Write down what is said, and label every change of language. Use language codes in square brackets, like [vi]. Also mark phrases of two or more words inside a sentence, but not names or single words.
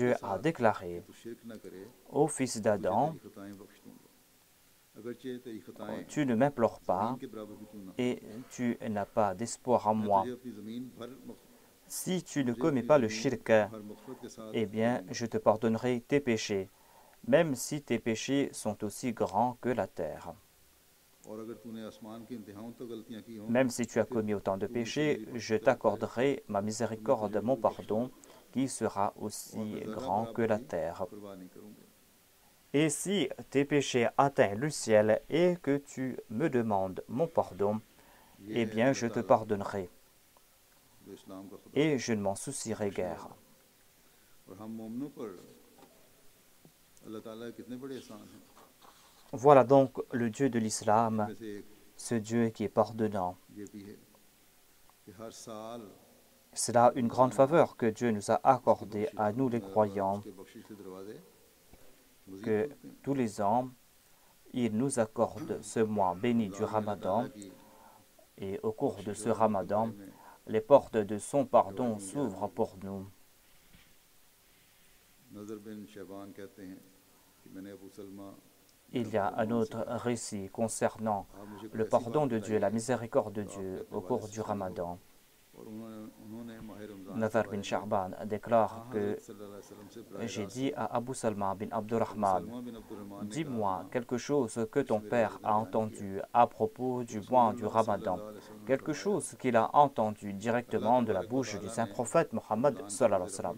[fr] Dieu a [ur] साथ [fr] déclaré [ur] کہ تو شرک نہ کرے [fr] ô fils [ur] तुझे [fr] d'Adam, [ur] تیری خطائیں بخش دوں گا اگرچہ تیری خطائیں [fr] tu ne m'implores [ur] ज़मीन [fr] pas [ur] کے برابر بھی کیوں نہ ہو [fr] et tu n'as pas d'espoir en [ur] मैं [fr] moi. [ur] تجھے اپنی زمین بھر [fr] Si tu ne [ur] तुझे [fr] commets [ur] अपनी [fr] pas le [ur] ज़मीन [fr] shirk, [ur] بھر مغفرت کے ساتھ [fr] eh [ur] दे [fr] bien, [ur] दूंगा [fr] je te pardonnerai tes péchés, même si tes péchés sont aussi grands que la terre. [ur] اور اگر تو نے آسمان کے انتہاؤں تک غلطیاں کی ہوں [fr] Même si tu as [ur] फिर [fr] commis autant de [ur] تو مجھ سے [fr] péchés, [ur] मेरी [fr] je [ur] بخشش کا احساس [fr] t'accorderai ma [ur] تو میں [fr] miséricorde, [ur] तुझे [fr] mon [ur] ضرور بخش [fr] pardon, [ur] दूंगा [fr] qui sera [ur] और [fr] aussi [ur] میں ذرہ [fr] grand que [ur] बराबर [fr] la [ur] भी [fr] terre. [ur] پرواہ نہیں کروں گا [fr] Et si tes péchés atteignent le ciel et que tu me demandes mon pardon, [ur] ये [fr] eh [ur] है [fr] bien, [ur] अल्लाह [fr] je te [ur] ताला [fr] pardonnerai [ur] جو اسلام کا خدا [fr] et je ne m'en soucierai guère. [ur] اور ہم مومنوں پر اللہ تعالیٰ کے کتنے بڑے احسان ہیں [fr] Voilà donc le Dieu de l'islam, [ur] ان میں سے ایک [fr] ce Dieu qui est pardonnant. [ur] یہ بھی ہے کہ ہر سال [fr] C'est là une grande faveur que Dieu nous a [ur] उसकी [fr] accordée à nous les [ur] बख्शिश [fr] croyants, [ur] اس کے بخشش کے دروازے مزید [fr] que [ur] کھلتے ہیں [fr] tous les ans, il nous accorde ce mois béni du [ur] خدا بھی اللہ تعالیٰ [fr] Ramadan. [ur] की [fr] Et au cours de [ur] बख्शिश [fr] ce [ur] اور رحمت کے [fr] Ramadan, [ur] بارے میں [fr] les portes de son pardon s'ouvrent pour nous. Il y a un autre récit concernant le pardon de Dieu, la miséricorde de Dieu au cours du Ramadan. Nazar bin Sha'ban déclare que j'ai dit à Abu Salma bin Abdurrahman, dis-moi quelque chose que ton père a entendu à propos du mois du Ramadan, quelque chose qu'il a entendu directement de la bouche du saint prophète Mohammed [ar] صلى الله عليه وسلم.